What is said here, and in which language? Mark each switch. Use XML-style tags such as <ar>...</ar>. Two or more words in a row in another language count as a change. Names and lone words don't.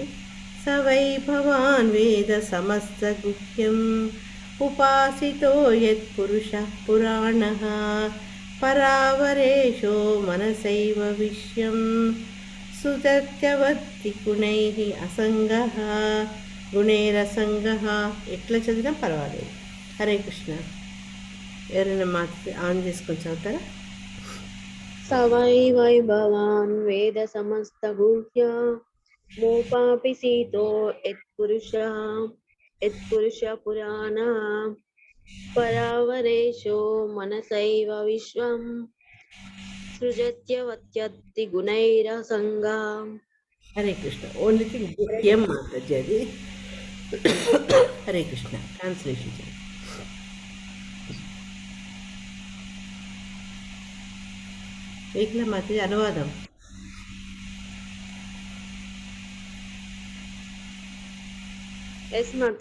<sa>స వై భవాన్ వేద సమస్తగుహ్యం ఉపాసితో యత్పురుషः పురాణः పరావరేషో మనసైవ విశ్వం సుజత్యవత్తి గుణైః అసంగః గుణైరసంగః.</sa> <te>ఎట్లా చదివినా పర్వాలేదు. హరే కృష్ణ. ఎవరైనా మాకు ఆన్ చేసుకొని చదువుతారా?</te> <sa>स वै भवान् वेद समस्तगुह्य मोपापि सीतो यत्पुरुष पुराण परावरेशो मनसैव विश्वं सृजत्यवत्यत्ति गुणैरसंगा.</sa> <te>హరే కృష్ణ.</te> <en>only thing</en> <te>గుహ్యం మాతాజీ అది. హరే కృష్ణ. ట్రాన్స్లేషన్ చేయండి. ఏకలా మాతాజీ అనువాదం.</te> <hi>यस माता.</hi>